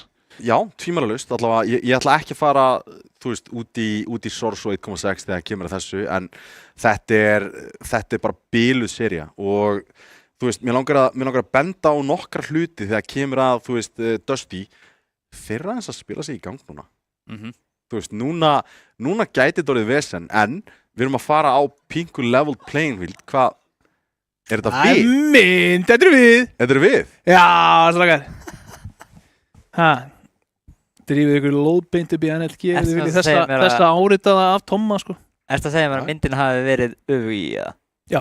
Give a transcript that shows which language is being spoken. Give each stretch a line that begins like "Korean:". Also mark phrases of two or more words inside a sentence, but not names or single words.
Icelandic: Já, tvímælalaust, allavega, ég ætla ekki að fara, þú veist, út í Source og 1.6 þegar kemur að þessu, en þetta er bara biluð sería og þú veist, mér langar að benda á nokkra hluti þegar kemur að, þú veist, Dusty, þeir eru aðeins að spila sig í gang núna. Þú veist, núna gæti þetta orðið vesen, en við erum að fara á pinku
English: level playing field,
Icelandic: hvað, er þetta við? Þetta er við! Þetta er við? Já, strákar. Drífið ykkur lóðbeint upp í NLG ef þið viljið þessa áritaða af Tomma, sko. Ertu að segja mér að myndin hafi verið öfug í, eða? Já.